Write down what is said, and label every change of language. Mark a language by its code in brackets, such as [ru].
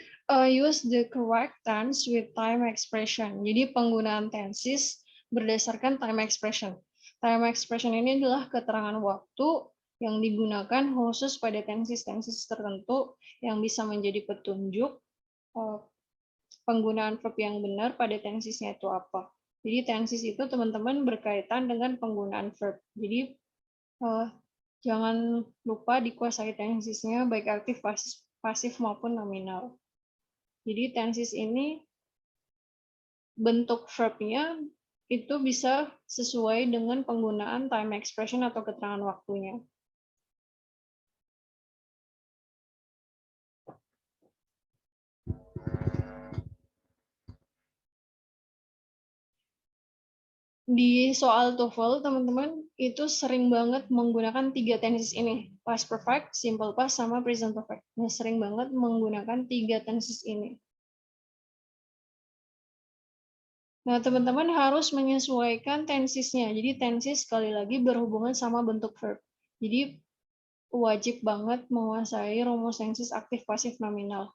[en] Use the correct tense with time expression. [id] Jadi penggunaan tenses berdasarkan time expression. Time expression ini adalah keterangan waktu yang digunakan khusus pada tenses-tenses tertentu yang bisa menjadi petunjuk penggunaan verb yang benar pada tensesnya itu apa. Jadi tenses itu teman-teman berkaitan dengan penggunaan verb. Jadi jangan lupa dikuasai tensesnya baik aktif, pasif maupun nominal. Jadi tenses ini bentuk verb-nya itu bisa sesuai dengan penggunaan time expression atau keterangan waktunya. Di soal TOEFL, teman-teman itu sering banget menggunakan 3 tenses ini. Past perfect, simple past, sama present perfect. Nah, sering banget menggunakan 3 tenses ini. Nah, teman-teman harus menyesuaikan tensesnya. Jadi, tenses sekali lagi berhubungan sama bentuk verb. Jadi, wajib banget menguasai rumus tenses aktif, pasif, nominal.